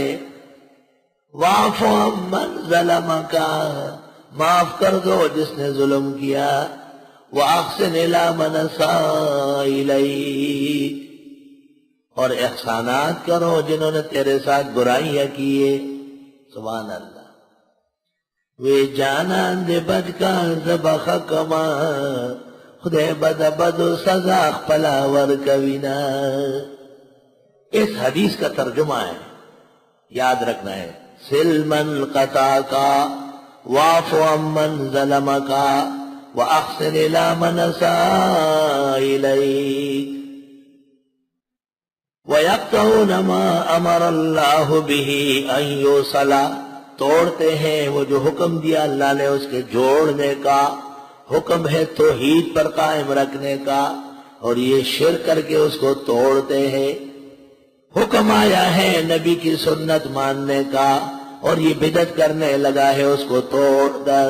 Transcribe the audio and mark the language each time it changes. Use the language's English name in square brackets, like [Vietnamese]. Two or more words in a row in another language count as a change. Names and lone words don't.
[Arabic] واعف عمن ظلم کا، [Urdu] معاف کر دو جس نے ظلم کیا۔ [Arabic] واحسن الی من اساء الیک، [Urdu] اور احسانات کرو جنہوں نے تیرے ساتھ برائیاں کیے۔ سبحان اللہ۔ [Pashto] وے جانان دے بدکار زبخ کما، خدے بد بد سزا خپلا ورکوینا۔ [Urdu] اس حدیث کا ترجمہ ہے، یاد رکھنا ہے، [Arabic] سل من قطع کا، واعف عمن ظلم کا، واحسن الی من اساء الیک۔ وَيَقْطَعُونَ مَا أَمَرَ اللَّهُ بِهِ أَن يُوصَلَ، [Urdu] توڑتے ہیں وہ جو حکم دیا اللہ نے اس کے جوڑنے کا۔ حکم ہے توحید پر قائم رکھنے کا، اور یہ شرک کر کے اس کو توڑتے ہیں۔ حکم آیا ہے نبی کی سنت ماننے کا، اور یہ بدعت کرنے لگا ہے اس کو توڑ کر۔